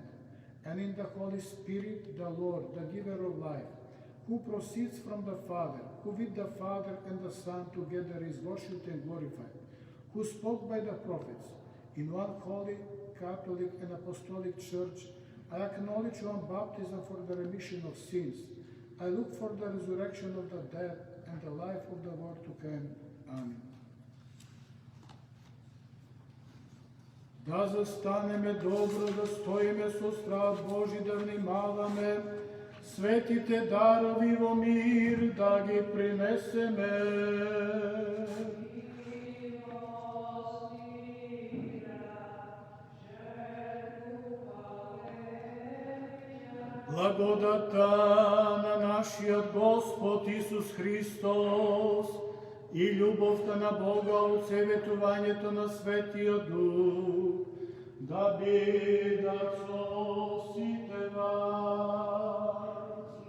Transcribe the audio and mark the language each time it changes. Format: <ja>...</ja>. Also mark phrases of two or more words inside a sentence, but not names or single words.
<en>And in the Holy Spirit, the Lord, the giver of life, who proceeds from the Father, who with the Father and the Son together is worshipped and glorified, who spoke by the prophets, in one holy, Catholic and Apostolic Church, I acknowledge one baptism for the remission of sins. I look for the resurrection of the dead and the life of the world to come. Amen.</en> <mk>Да застанеме добро, да стоиме со страх Божи, да внимаваме, светите дарови во мир да ги принесеме. Благодата на нашиот Господ Исус Христос и љубовта на Бога од советувањето на Светиот Дух да бидат со сите вас.</mk>